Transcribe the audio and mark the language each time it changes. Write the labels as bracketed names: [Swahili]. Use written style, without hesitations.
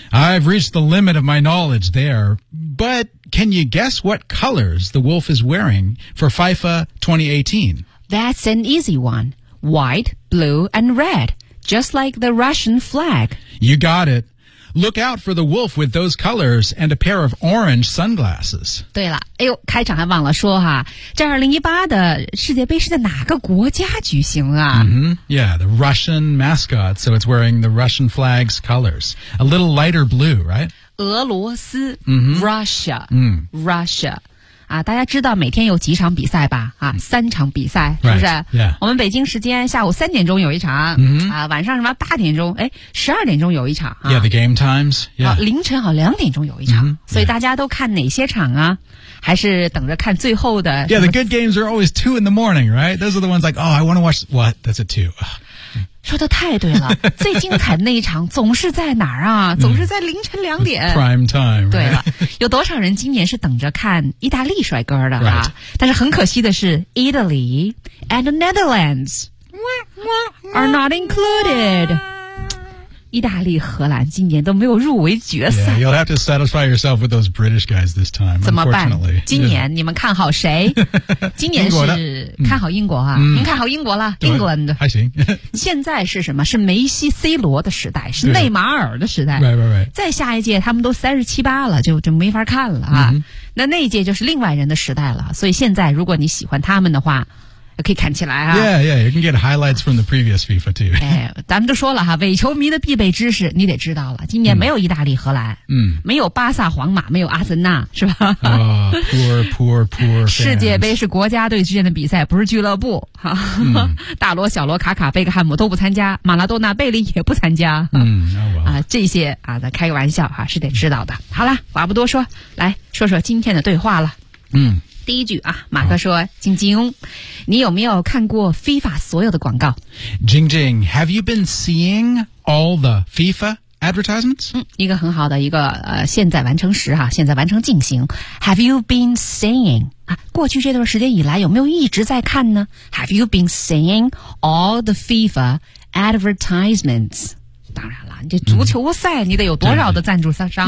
[English] I've reached the limit of my knowledge there. But can you guess what colors the wolf is wearing for FIFA 2018? That's an easy one. White, blue, and red. Just like the Russian flag. You got it. Look out for the wolf with those colors and a pair of orange sunglasses. [Chinese] 对了，哎呦，开场还忘了说哈，这2018的世界杯是在哪个国家举行啊？ [English] Yeah, the Russian mascot, so it's wearing the Russian flag's colors. A little lighter blue, right? [Chinese] 俄罗斯Russia. 啊，大家知道每天有几场比赛吧？啊，三场比赛是不是？ [English] Right. Yeah. [Chinese] 我们北京时间下午3点钟有一场， mm-hmm. 啊，晚上什么8点钟？哎，12点钟有一场。啊、 [English] yeah, the game times. Yeah. [Chinese] 啊，凌晨好2点钟有一场。 [English] Mm-hmm. Yeah. [Chinese] 所以大家都看哪些场啊？还是等着看最后的 [English] ？Yeah, the good games are always 2 in the morning, right? Those are the ones like, oh, I want to watch. What? That's a 2. [Chinese] 说的太对了，最精彩的那一场总是在哪儿啊？总是在凌晨2点。 [English] Prime time、right?。 [Chinese] 对了，有多少人今年是等着看意大利帅哥的啊？ [English] Right. [Chinese] 但是很可惜的是 [English] ，Italy and the Netherlands are not included。 [Chinese] 意大利、荷兰今年都没有入围决赛。 [English] Yeah, you'll have to satisfy yourself with those British guys this time. [Chinese] 怎么办？今年你们看好谁？今年是看好英国啊？您看好英国了 ？England 还行。现在是什么？是梅西、C 罗的时代，是内马尔的时代。对 right. 再下一届他们都37、8了，就没法看了啊。那一届就是另外人的时代了。所以现在如果你喜欢他们的话。可以看起来啊 [English] Yeah, you can get highlights from the previous FIFA too [Chinese] 哎，咱们都说了哈，伪球迷的必备知识你得知道了，今年没有意大利荷兰没有巴萨皇马，没有阿森纳，是吧、 [English] poor fans [Chinese] 世界杯是国家队之间的比赛，不是俱乐部哈、大罗、小罗、卡卡、贝克汉姆都不参加，马拉多纳、贝利也不参加这些啊，咱开个玩笑哈，是得知道的好了，话不多说，来说说今天的对话了第一句啊，马克说：“晶晶，你有没有看过 FIFA 所有的广告 [English] ？”Jing Jing, have you been seeing all the FIFA advertisements？ [Chinese] 一个很好的一个现在完成时哈、啊，现在完成进行。 [English] Have you been seeing？ [Chinese] 啊，过去这段时间以来有没有一直在看呢 [English] ？Have you been seeing all the FIFA advertisements？ [Chinese] 当然了，你这足球赛你得有多少的赞助商啊？